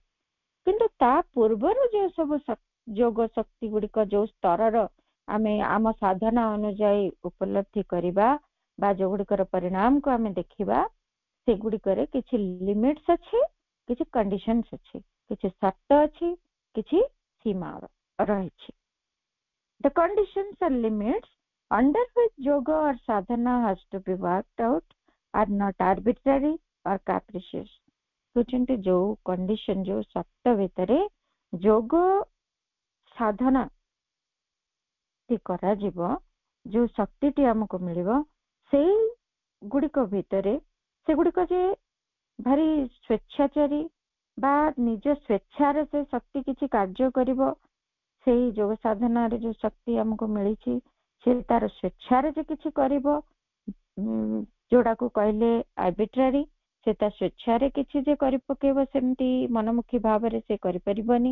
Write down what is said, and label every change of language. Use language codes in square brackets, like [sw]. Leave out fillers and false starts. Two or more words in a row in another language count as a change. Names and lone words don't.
[or] କିନ୍ତୁ ତା ପୂର୍ବରୁ ଯେଉଁ ସବୁ ଯୋଗ ଶକ୍ତି ଗୁଡିକ ଯୋଉ ସ୍ତରର ଆମେ ଆମ ସାଧନା ଅନୁଯାୟୀ ଉପଲବ୍ଧି କରିବା ବା ଯୋଉଗୁଡ଼ିକର ପରିଣାମକୁ ଆମେ ଦେଖିବା, ସେଗୁଡ଼ିକରେ କିଛି ଲିମିଟ୍ସ ଅଛି, କିଛି କଣ୍ଡିସନ୍ସ ଅଛି, କିଛି ସର୍ତ୍ତ ଅଛି, କିଛି ସୀମା ରହିଛି। [en] The conditions and limits under which yoga or sadhana has to be worked out are not arbitrary or capricious। [or] କହୁଛନ୍ତି ଯୋଉ କଣ୍ଡିସନ, ଯୋଉ ସର୍ତ୍ତ ଭିତରେ ଯୋଗ ସାଧନା କରାଯିବ, ଯୋଉ ଶକ୍ତିଟି ଆମକୁ ମିଳିବ, ସେଇ ଗୁଡିକ ଭିତରେ ସେଗୁଡିକ ଯେ ଭାରି ସ୍ୱେଚ୍ଛାଚାରୀ ବା ନିଜ ସ୍ୱେଚ୍ଛାରେ ସେ ଶକ୍ତି କିଛି କାର୍ଯ୍ୟ କରିବ, ସେଇ ଯୋଗ ସାଧନାରେ ଯୋଉ ଶକ୍ତି ଆମକୁ ମିଳିଛି ସେ ତାର ସ୍ୱେଚ୍ଛାରେ ଯେ କିଛି କରିବ, ଯୋଉଟାକୁ କହିଲେ ଆର୍ବିଟ୍ରାରୀ, ସେ ତା ସ୍ୱେଚ୍ଛାରେ କିଛି ଯେ କରି ପକେଇବ, ସେମିତି ମନମୁଖୀ ଭାବରେ ସେ କରିପାରିବନି।